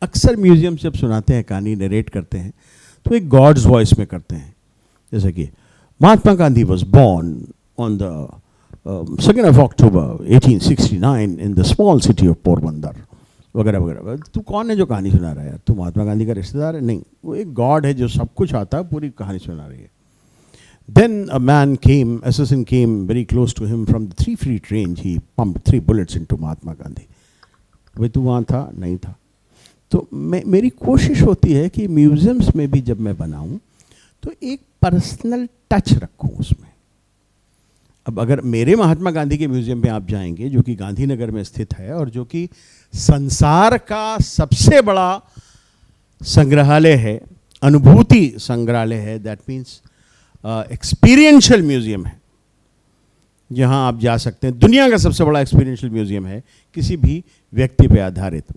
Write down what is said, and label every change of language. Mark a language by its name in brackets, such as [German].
[Hindi] अक्सर म्यूज़ियम्स जब सुनाते हैं, कहानी नरेट करते हैं, तो एक गॉड्स वॉइस में करते हैं, जैसे कि Mahatma Gandhi [English] was born on the 2nd of October 1869 in the small city of Porbandar, [Hindi] वगैरह वगैरह। तू कौन है जो कहानी सुना रहा है यार? तू महात्मा गांधी का रिश्तेदार है? नहीं, वो एक गॉड है जो सब कुछ आता है, पूरी कहानी सुना रही है। [English] Then a man came, assassin came very close to him from the 3 feet range. He pumped 3 bullets into Mahatma Gandhi. [Hindi] भाई तू वहाँ था? नहीं था। तो मेरी कोशिश होती है कि म्यूज़ियम्स में भी जब मैं बनाऊँ तो एक पर्सनल टच रखूँ उसमें। अब अगर मेरे महात्मा गांधी के म्यूज़ियम में आप जाएंगे, जो कि गांधीनगर में स्थित है और जो कि संसार का सबसे बड़ा संग्रहालय है, अनुभूति संग्रहालय है, [English] that means [Hindi] एक्सपीरियंशियल म्यूज़ियम है, जहां आप जा सकते हैं, दुनिया का सबसे बड़ा एक्सपीरियंशियल म्यूज़ियम है किसी भी व्यक्ति पे आधारित।